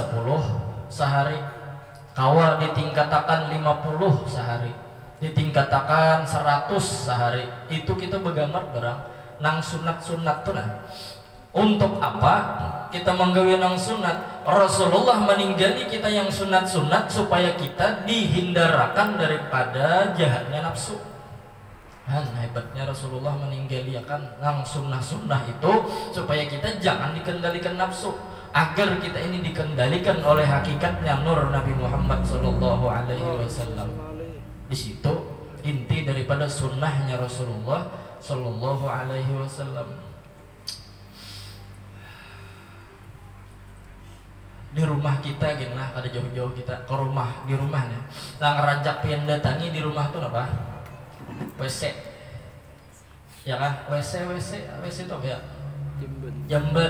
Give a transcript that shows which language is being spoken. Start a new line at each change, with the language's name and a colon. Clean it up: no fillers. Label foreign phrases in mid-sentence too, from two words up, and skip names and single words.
Banjar: sehari kawa ditingkatakan 50 sehari ditingkatakan 100 sehari itu kita begamar barang nang sunat-sunat tuh nah untuk apa kita menggawi nang sunat Rasulullah meninggali kita yang sunat-sunat supaya kita dihindarkan daripada jahatnya nafsu hebatnya Rasulullah meninggalkan nang sunnah-sunnah itu supaya kita jangan dikendalikan nafsu agar kita ini dikendalikan oleh hakikatnya nur Nabi Muhammad SAW di situ inti daripada sunnahnya Rasulullah
Arabic: Sallallahu Alaihi Wasallam.
Indonesian: Di rumah kita gini ada jauh-jauh kita ke rumah di rumahnya.
Banjar: Nah ngerajak pian datangi di rumah tuh apa?
Indonesian: WC. Ya kan? WC itu apa ya? Jamben.